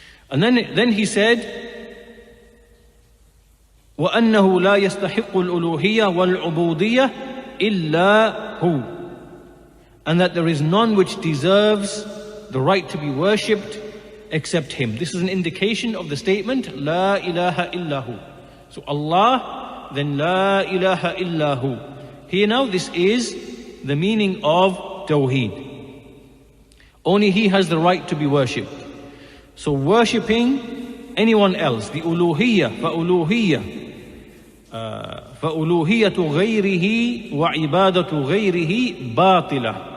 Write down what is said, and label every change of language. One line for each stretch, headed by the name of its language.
English: And then He said,
Arabic: وَأَنَّهُ لَا يَسْتَحِقُّ الْأُلُوهِيَّةَ وَالْعُبُودِيَّةَ إِلَّا هُ.
English: And that there is none which deserves the right to be worshipped except Him. This is an indication of the statement,
Arabic: لَا إِلَهَ إِلَّا هُ.
English: So Allah, then
Arabic: لَا إِلَهَ إِلَّا هُ.
English: Here now, this is the meaning of Tawheed. Only He has the right to be worshipped. So worshipping anyone else, the uluhiyyah,
Arabic: فَأُلُوهِيَّةُ غَيْرِهِ وَعِبَادَةُ غَيْرِهِ بَاطِلَةٌ.